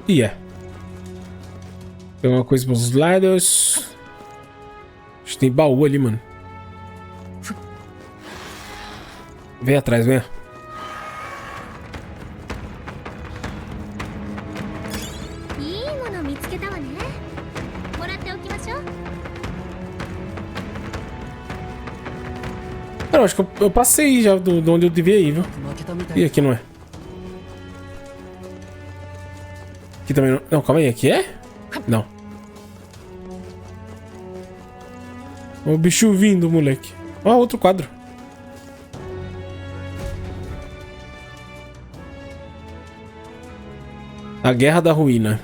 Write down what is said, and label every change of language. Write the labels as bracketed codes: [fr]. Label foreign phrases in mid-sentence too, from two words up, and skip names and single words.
[pt] E é. Tem uma coisa pros lados. Acho que tem baú ali, mano. Vem atrás, vem. [ja] いいもの見つけたわね。もらっておきましょう。 [pt] Cara, eu acho que eu passei já de onde eu devia ir, viu? [ja] 負けたみた [pt] E い aqui não é. Aqui também não. Não, calma aí. Aqui é? Não. Ó o bicho vindo, moleque. Ó, outro quadro. A Guerra da Ruína.